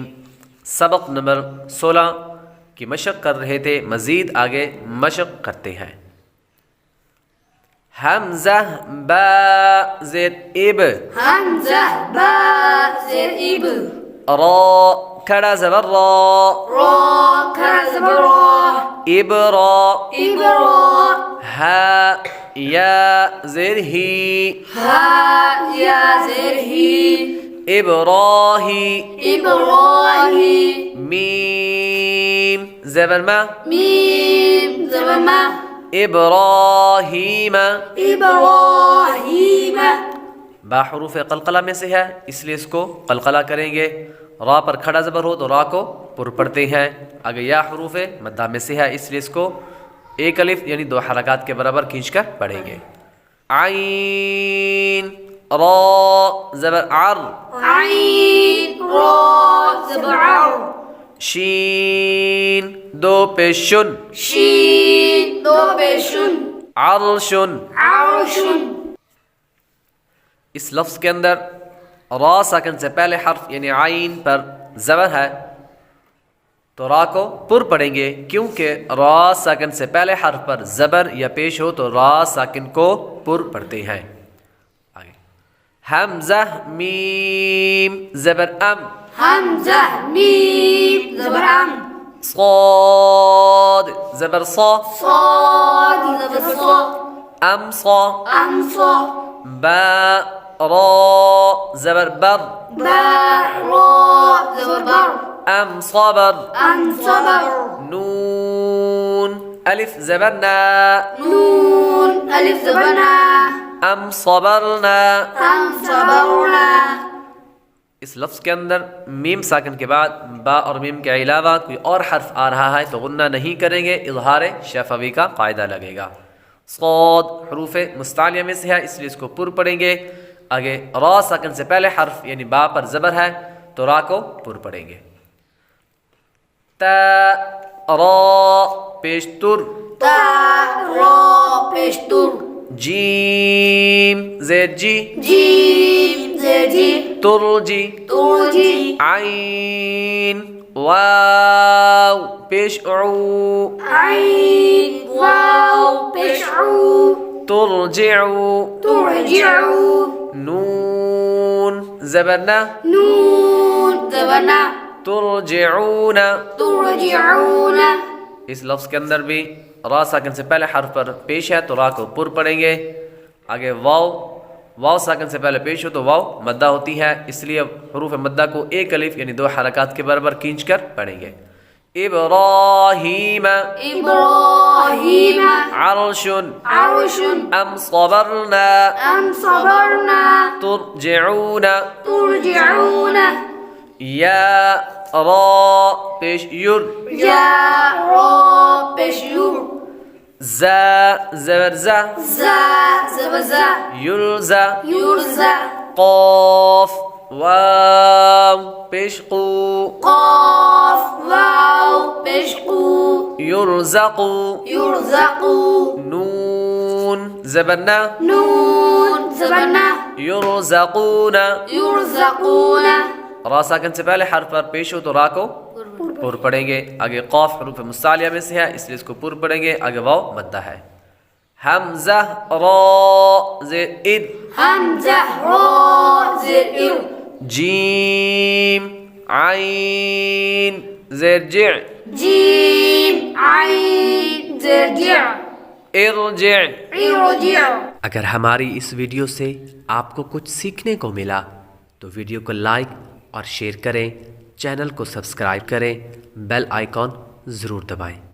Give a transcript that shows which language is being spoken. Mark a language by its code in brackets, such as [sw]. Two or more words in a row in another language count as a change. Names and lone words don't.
[ur] سبق نمبر 16 کی مشق کر رہے تھے، مزید آگے مشق کرتے ہیں۔ حمزہ با زیر اب، حمزہ با زیر اب، را کھڑا زبر را، را کھڑا زبر را، ابرا، ابرا، ہا یا زیر ہی، ہا یا زیر ہی، ابراہی، ابراہی، میم زبر ما، میم زبر ما، ابراہیم۔ ابراہیم۔ با حروف قلقلہ میں سے ہے، اس لیے اس کو قلقلہ کریں گے۔ را پر کھڑا زبر ہو تو را کو پر پڑھتے ہیں۔ آگے یا حروف مدہ میں سے ہے، اس لیے اس کو ایک الف یعنی 2 حرکات کے برابر کھینچ کر پڑھیں گے۔ عین را زبر عر، عین را زبر عر، شین 2 پیشن، شین 2 پیشن، عرشن۔ عرشن۔ اس لفظ کے اندر را ساکن سے پہلے حرف یعنی عین پر زبر ہے تو را کو پر پڑھیں گے، کیونکہ را ساکن سے پہلے حرف پر زبر یا پیش ہو تو را ساکن کو پر پڑھتے ہیں۔ آگے حمزہ میم زبر ام، حمزہ میم زبر ام، صاد زبر صا، صاد زبر صا، ام صا، ام صا، با را زبر بر، با را زبر بر، ام صبر، ام صبر، نون الف زبر نا، نون الف زبر نا، ام صبرنا۔ ام صبرنا۔ اس لفظ کے اندر میم ساکن کے بعد با اور میم کے علاوہ کوئی اور حرف آ رہا ہے تو غنہ نہیں کریں گے، اظہار شفوی کا قاعدہ لگے گا۔ صاد حروف مستعلیہ میں سے ہے، اس لیے اس کو پر پڑھیں گے۔ آگے را ساکن سے پہلے حرف یعنی با پر زبر ہے تو را کو پر پڑھیں گے۔ تا را پیشتر، تا را پیشتر، جیم زیر جی، جیم زیر جی، ترجی، ترجی، عین واو پیش عو، عین واو پیش عو، ترجعو، ترجعو، نون زبرنا، نون زبر نا، ترجعون۔ ترجعون۔ اس لفظ کے اندر بھی را ساکن سے پہلے حرف پر پیش ہے تو را کو پر پڑھیں گے۔ آگے واو ساکن سے پہلے پیش ہو تو واو مدہ ہوتی ہے، اس لیے حروف مدہ کو ایک الف یعنی 2 حرکات کے برابر کھینچ کر پڑھیں گے۔ ابراہیم، ابراہیم، عرش، عرش، ام صبرنا، ام صبرنا، ترجعون۔ ترجعون۔ یا را پیش یر، یا را پیش یور، زا زبر زا، زا زبر زا، یرزا، یرزا، قاف واو پیش قو، قاف واو پیش قو، یرزقو، یرزقو، نون زبرنا، نون زبر نا، یرزقون۔ یرزقون۔ را ساکن سے پہلے حرف پر پیش ہو تو را کو پر پڑھیں گے۔ آگے قاف حروف مستعلیہ میں سے ہے، اس لیے اس کو پر پڑھیں گے۔ آگے واو مدہ ہے۔ حمزہ را زیر اد، حمزہ را زیر ار، جیم عین زیر جع، جیم عین زیر جع، ارجع۔ ارجع۔ اگر ہماری اس ویڈیو سے آپ کو کچھ سیکھنے کو ملا تو ویڈیو کو لائک اور شیئر کریں، چینل کو سبسکرائب کریں، بیل آئیکن ضرور دبائیں۔